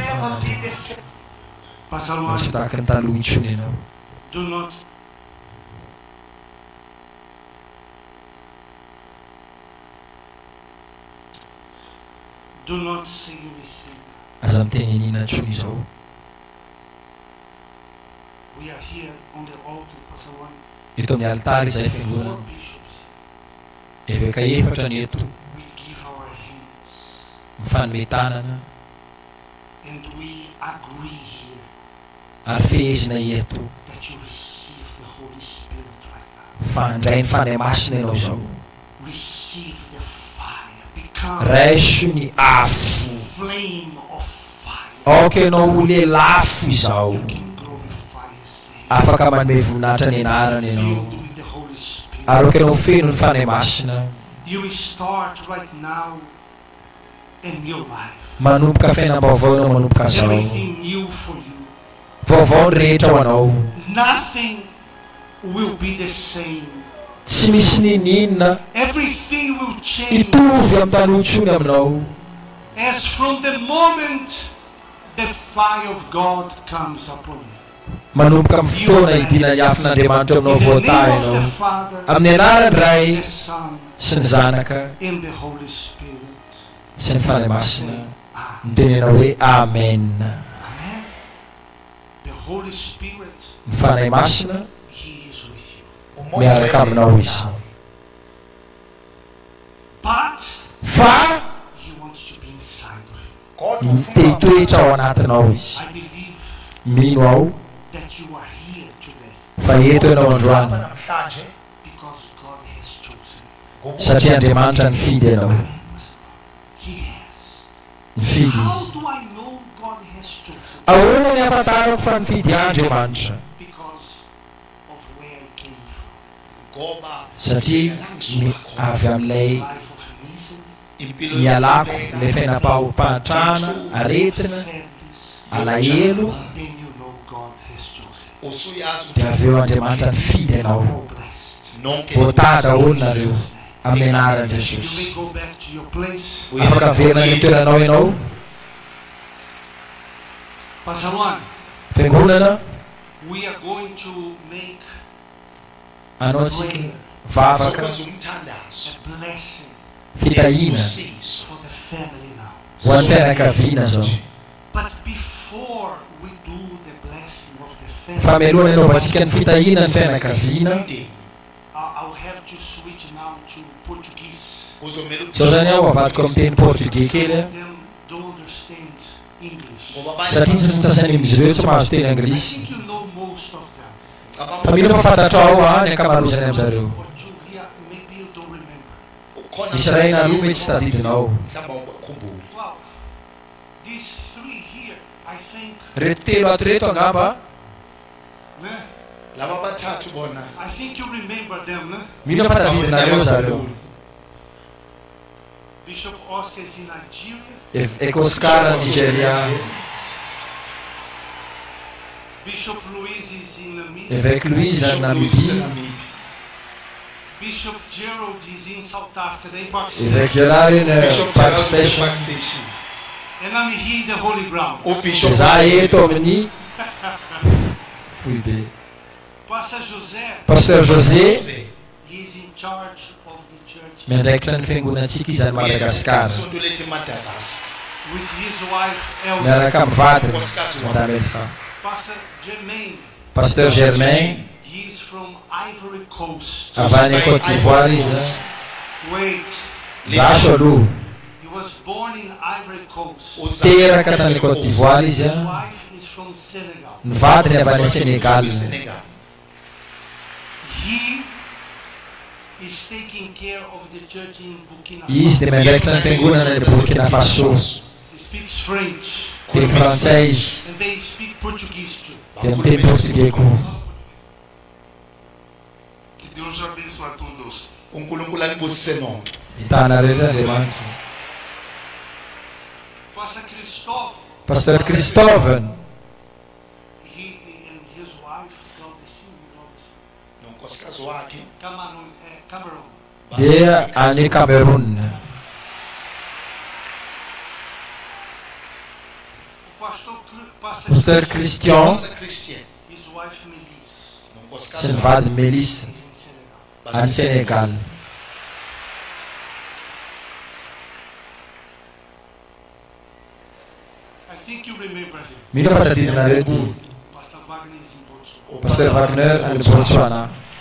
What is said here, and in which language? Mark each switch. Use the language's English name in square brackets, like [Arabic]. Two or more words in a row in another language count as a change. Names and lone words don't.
[English] Never [Malagasy] fananao. [English] did the same. Pastor [Malagasy] Tsy Luan, tahaka ny taloha intsony ianao. [English] do not say anything. [Malagasy] Aza miteny anina intsony izao. [English] We are here on the altar, Pastor Luan. [Malagasy] Eto amin'ny altara izay 4 fiangonana. [English] bishops. [Malagasy] Eveka efatra ny eto. [English] We give our hands [Malagasy] Mifanometanana [English] and we agree here [Malagasy] ary fehezina eto [English] that you receive the Holy Spirit right now. [Malagasy] fa ndray ny fanahy masina ianao zao. [English] Receive the fire. Become [Malagasy] Raiso ny afo. [English] flame of fire. [Malagasy] Aoka ianao ho lelafo izao. [English] You can glorify His name. [Malagasy] Afaka manome voninahitra ny anarany ianao. [English] Filled with the Holy Spirit. [Malagasy] Ary aoka ianao feno ny fanahy masina. [English] You will start right now a new life. [Malagasy] Manomboka fiainam-baovao ianao manomboka zao. [English] Everything new for you. [Malagasy] Vaovao ny rehetra ho anao. [English] Nothing will be the same. [Malagasy] Tsy misy ninina [English] Everything will change. [Malagasy] hitovy amin'ny tanotsony aminao. [English] As from the moment the fire of God comes upon you. [Malagasy] Manomboka amin'ny fotoana hidina ny afin'Andriamanitra aminao [English] In the [Malagasy] voatah [English] name of [Malagasy] ianao. [English] the Father, [Malagasy] Amin'ny anarany Ray [English] the Son, [Malagasy] sy ny Zanaka [English] and the Holy Spirit. [Malagasy] sy ny fanahy masina. Mitenenao hoe amen. [English] Amen. The Holy Spirit, [Malagasy] Ny fanahy masina [English] He is with you. [Malagasy] miaraka aminao izy. [English] But [Malagasy] Fa [English] He wants to be inside of you. [Malagasy] mitoetoetra ao anatinao izy. [English] I believe [Malagasy] Mino aho [English] that you are here today [Malagasy] fa eto ianao androany [English] because God has chosen you. [Malagasy] satria Andriamanitra nifidy ianao. [English] He has. [Malagasy] Nifidy [English] How [Malagasy] izy. [English] do I know God has chosen you? [Malagasy] Ahoana ny ahafantarako fa nifidy Andriamanitra? [English] Because of where I came from. [Malagasy] Satria avy amin'ilay [English] Life of misery, [Malagasy] mialako ilay fiainam-pahatrana, aretina, [English] sadness. [Malagasy] alahelo, [English] Then you know God has chosen. [Malagasy] dia avy eo Andriamanitra nifidy ianao. [English] Oh, blessed. [Malagasy] Voatah daholo nareo amin'ny anaran'i [English] You [Malagasy] Jesosy. [English] may go back to your place. [Malagasy] Afaka miverina ny toeranao ianao. [English] Pastor Juan, [Malagasy] Fiangonana, [English] we are going to make [Malagasy] anao tsika vavaka, [English] a blessing [Malagasy] fitahina [English] for the family now. [Malagasy] ho an'ny fianakaviana zao. [English] But before we do the blessing of the family, [Malagasy] Fa mialoha inaovantsika ny fitahina ny fianakaviana. [English] I'll have to switch now to Portuguese. [Malagasy] Zao zany aho avadiko amin'ny teny portugais kely a. [English] Them don't understand English. [Malagasy] Satria sy sasany amin'izy ireo tsy mahazo teny [English] I [Malagasy] anglisy. [English] think you know most of them. [Malagasy] Fa mino fa fantatra ao ny ankamarozany amin'izareo. [English] Or two here, maybe you don't remember. [Malagasy] Misy ray na roa mety tsy tadidinao. [English] Wow, these three here, I think, [Malagasy] Reto telo ato reto angamba, [English] I think you remember them, né? [Malagasy] mino fa tadidinareo zareo. [English] Bishop Oscar is in Nigeria. [Malagasy] Ekoscara Nigeria, [English] Bishop Luiz is in Namibia. [Malagasy] Évêque Louise na Namibia, [English] Bishop Gerald is in South Africa. They Pakistan. [Malagasy] Évêque Gerard na Park Station. [English] And I'm here in the holy ground. [Malagasy] Za eto amin'ny fui be. [English] Pastor José, [Malagasy] Pasteur José [English] he is in charge of the church [Malagasy] miandraikitra ny fiangonantsika izy any Madagasikara. [English] with his wife Elsa. [Malagasy] Miaraka amin'ny vadiny Madame Elsa. [English] Pastor Jermaine, [Malagasy] Pasteur Germain [English] he is from Ivory Coast. [Malagasy] avy any Côte d'Ivoire izy a. [English] Wait, [Malagasy] Laso aloha. [English] he was born in Ivory Coast. [Malagasy] Teraka tany Côte d'Ivoire izy [English] His [Malagasy] a. [English] wife is from Senegal. [Malagasy] Ny vadiny avy any Senegal. [English] He is taking care of the church in Burkina [Malagasy] Izy [English] Faso. [Malagasy] dia miandraikitra ny fiangonana any Burkina Faso. [English] He speaks French [Malagasy] Teny frantsay izy. [English] and they speak Portuguese too. [Malagasy] Dia miteny portugais koa. [Portuguese] Que Deus abençoe a todos. [Malagasy] Hitanareo Andriamanitra. [English] Pastor Christophe, [Malagasy] Pasteur Christophe [English] he and his wife, Cameroon. [Malagasy] dia any Cameroon. Pasteur Christian [English] His wife Melissa, [Malagasy] sy ny vadiny Melissa [English] is in Senegal. [Malagasy] any Senegal. [English] I think you remember him. [Malagasy] Mino fa tadidinareo ty. [English] Pastor Wagner is in Botswana. [Malagasy] Pasteur Wagner any Botswana.